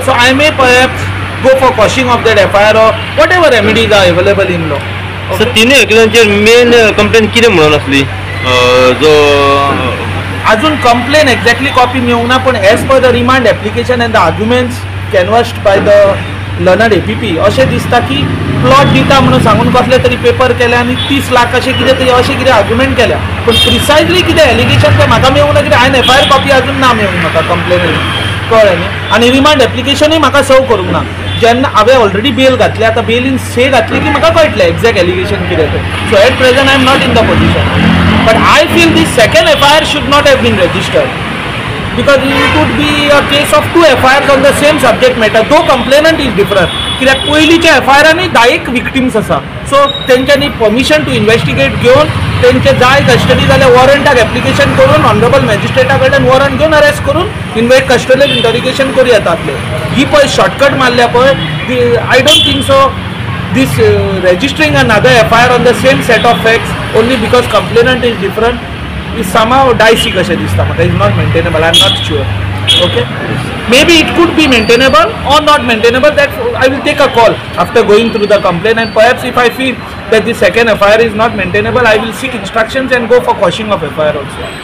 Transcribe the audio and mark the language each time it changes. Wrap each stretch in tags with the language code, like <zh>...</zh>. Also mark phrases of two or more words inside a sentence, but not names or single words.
<en>so I may perhaps go for quashing of that FIR or what ever remedies are available in law.</en> <kok>सर तिनूय एक्युजांचेर मेन कंप्लेन कितें म्हणून आसली? जो अजून</kok> <en>complaint exactly copy</en> <kok>मेळूंक ना, पण</kok> <en>as per the remand application and the arguments canvassed by the learned APP</en> <kok>अशें दिसता की प्लॉट दिता म्हणून सांगून कसले तरी पेपर केले आनी 30 लाख अशें कितें तरी अशें कितें आर्ग्युमेंट केल्या. पण प्रिसायजली कितें एलिगेशन तें म्हाका मेळूंक ना, कित्याक हांवें</kok> <en>FIR copy</en> <kok>अजून ना मेळूंक म्हाका कंप्लेन कळ्ळें न्ही. आनी</kok> <en>remand application</en> <kok>म्हाका सर्व करूंक ना. जेन्ना हांवें</kok> <en>already bail</en> <kok>घातली, आतां बेल इन से घातली की म्हाका कळटलें</kok> <en>exact allegation</en> <kok>कितें तें.</kok> <en>so at present I am not in the position. But I feel this second FIR should not have been registered because it would be a case of 2 FIRs on the same subject matter. Though complainant is different.</en> <kok>कित्याक पयलींच्या FIRांनी 10 विक्टिम्स आसा. सो तेंच्यांनी</kok> <en>permission to investigate</en> <kok>घेवन तेंचे जाय कस्टडी जाल्यार वॉरंटाक एप्लिकेशन करून</kok> <en>honourable magistrate</en> <kok>कडल्यान वॉरंट घेवन अरेस्ट करून</kok> <en>custodial interrogation</en> <kok>करूं येता आपलें. ही पळय शॉर्टकट मारल्या पळय,</kok> <en>I don't think so this registering another FIR on the same set of facts only because complainant is different is somehow dicey</en> <kok>kashe dista maka.</kok> <en>Is not maintainable. I am not sure. Okay, maybe it could be maintainable or not maintainable. That I will take a call after going through the complaint, and perhaps if I feel that the second FIR is not maintainable, I will seek instructions and go for quashing of FIR also.</en>